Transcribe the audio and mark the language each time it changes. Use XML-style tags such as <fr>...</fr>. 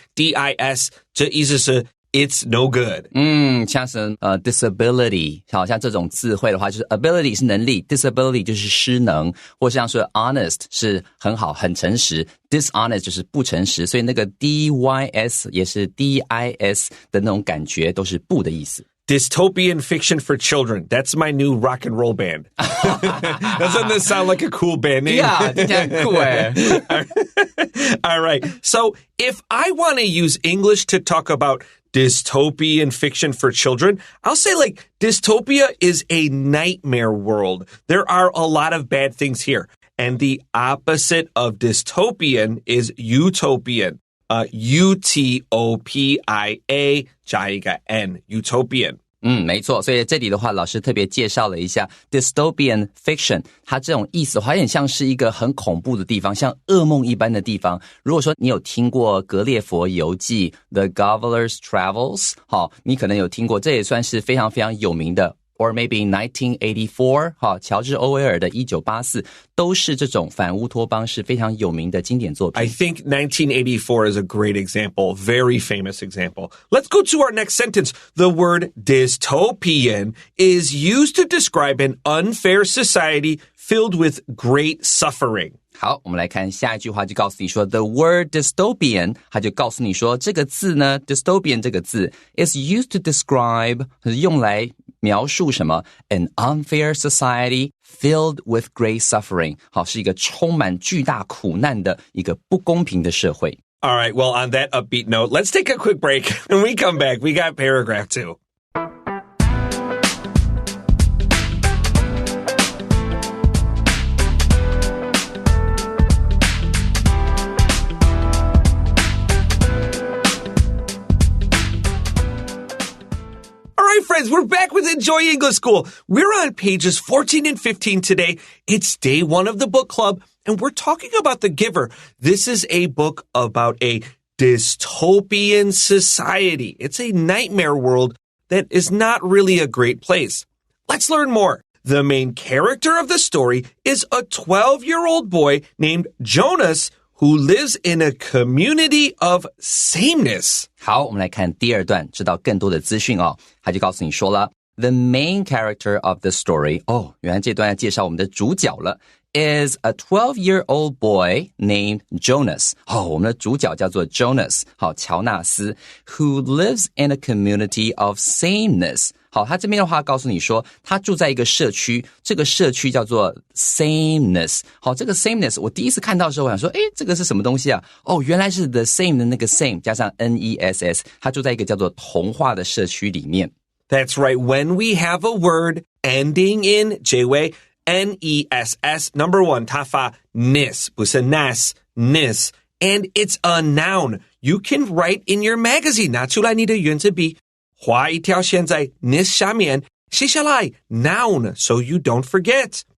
<zh>dis 这意思是</zh> <en>It's no good.</en> <zh>像是disability， 好像这种字汇的话，就是 ability 是能力 ，disability 就是失能，或像说 honest 是很好、很诚实 ，dishonest 就是不诚实，所以那个 dys 也是 dis 的那种感觉，都是不的意思。</zh> <en>Dystopian fiction for children. That's my new rock and roll band. Doesn't this sound like a cool band name?</en> <zh>Yeah, 听起来很酷耶。</zh> <en>All right. So if I want to use English to talk about dystopian fiction for children, I'll say like dystopia is a nightmare world. There are a lot of bad things here. And the opposite of dystopian is utopian.</en> <zh>utopia 加一个 n, utopian. 没错，所以这里的话，老师特别介绍了一下 dystopian fiction， 它这种意思好像像是一个很恐怖的地方，像噩梦一般的地方。如果说你有听过格列佛游记 The Governor's Travels， 好，你可能有听过，这也算是非常非常有名的</zh> <en>or maybe</en> <zh>1984, 好，乔治·欧威尔的1984都是这种反乌托邦是非常有名的经典作品。</zh> <en>I think 1984 is a great example, very famous example. Let's go to our next sentence. The word dystopian is used to describe an unfair society filled with great suffering.</en> <zh>好，我们来看下一句话，就告诉你说</zh> <en>the word dystopian，</en> <zh>它就告诉你说这个字呢 dystopian 这个字</zh> <en>is used to describe</en> <zh>是用来描述什么</zh> <en>an unfair society filled with great suffering，</en> <zh>好，是一个充满巨大苦难的一个不公平的社会。</zh> <en>All right, well, on that upbeat note, let's take a quick break. When we come back, we got paragraph 2. Friends, we're back with Enjoy English School. We're on pages 14 and 15 today. It's day 1 of the book club, and we're talking about The Giver. This is a book about a dystopian society. It's a nightmare world that is not really a great place. Let's learn more. The main character of the story is a 12-year-old boy named Jonas who lives in a community of sameness.</en> <zh>好，我们来看第二段，知道更多的资讯哦。他就告诉你说了</zh> <en>The main character of the story,</en> <zh>原来这段要介绍我们的主角了</zh> <en>is a 12-year-old boy named Jonas.</en> <zh>我们的主角叫做 Jonas, 好，乔纳斯</zh> <en>who lives in a community of sameness.</en> <zh>好，他这边的话告诉你说他住在一个社区，这个社区叫做 sameness。好，这个 sameness 我第一次看到的时候我想说这个是什么东西啊？原来是 the same 的那个 same 加上 ness， 他住在一个叫做童话的社区里面。</zh> <en>That's right. When we have a word ending in 结尾 ness, number 1</en> <zh>它发</zh> <en>nis</en> <zh>不是</zh> <en>nas, nis, and it's a noun. You can write in your magazine</en> <zh>拿出来你的圆珠笔画一条线在</zh> <en>nis</en> <zh>下面，写下来</zh> <en>noun so you don't forget.</en>